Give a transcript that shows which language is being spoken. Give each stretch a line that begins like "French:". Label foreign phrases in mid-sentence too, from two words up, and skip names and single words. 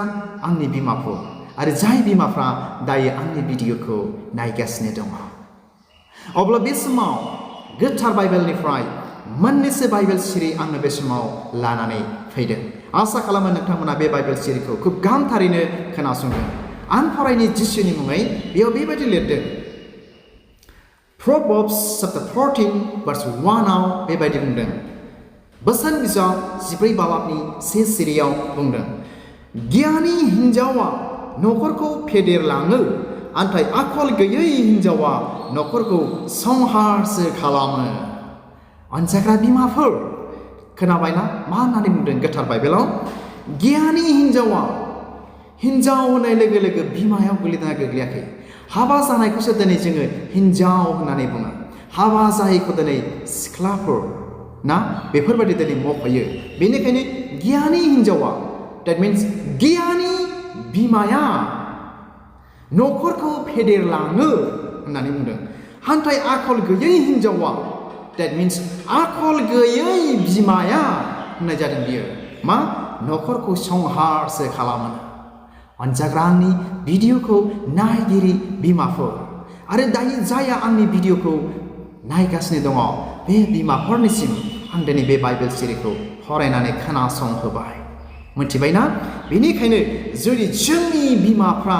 Bodo: आंनि बिमाफोर आरो जाय बिमाफ्रा दायो आंनि भिडिअखौ नायगासिनो दङ अब्ला बे समाव गोथार बाइबेलनिफ्राय मोननैसो बाइबेल सिरि आङो बे समाव लानानै फैदों आसा खालामो नोंथांमोना बे बाइबेल सिरिखौ खुब गाहामथारैनो खोनासंगोन आं फरायनि जिसुनि मुङै बेयाव बेबायदि लिरदों
English: Proverbs chapter 14 verse 1
Bodo: आव बेबायदि बुंदों बोसोन बिजाब 14 बालाबनि से सिरियाव बुंदों गियानि हिन्जावा नखरखौ फेदेरलाङो नाथाय आखल गैयै हिन्जावा नखरखौ संहारसो खालामो अनजाग्रा बिमाफोर खोनाबायना मा होननानै बुंदों गोथार बाइबेलाव गियानि हिन्जावा हिन्जाव होननाय लोगो लोगो बिमायाव गोग्लैदोंना गोग्लैयाखै हाबा जानायखौसो दिनै जोङो हिन्जाव होननानै बुङो हाबा जायैखौ दिनै सिख्लाफोर ना बेफोरबायदि दिनै मख'यो बेनिखायनो गियानि हिन्जावा
English: that means
Bodo: गियानि बिमाया न'खरखौ फेदेरलाङो होननानै बुंदों हान्थाय आखल गैयै हिन्जावा
English: that means
Bodo: आखल गैयै बिमाया होननाय जादों बियो मा न'खरखौ संहारसो खालामो अनजाग्रा आंनि भिडिअखौ नायगिरि बिमाफोर आरो दायो जाया आंनि भिडिअखौ नायगासिनो दङ बे बिमाफोरनिसिम आं दिनै बे बाइबेल सिरिखौ फरायनानै खोनासंहोबाय मिथिबायना बेनिखायनो जुदि जोंनि बिमाफ्रा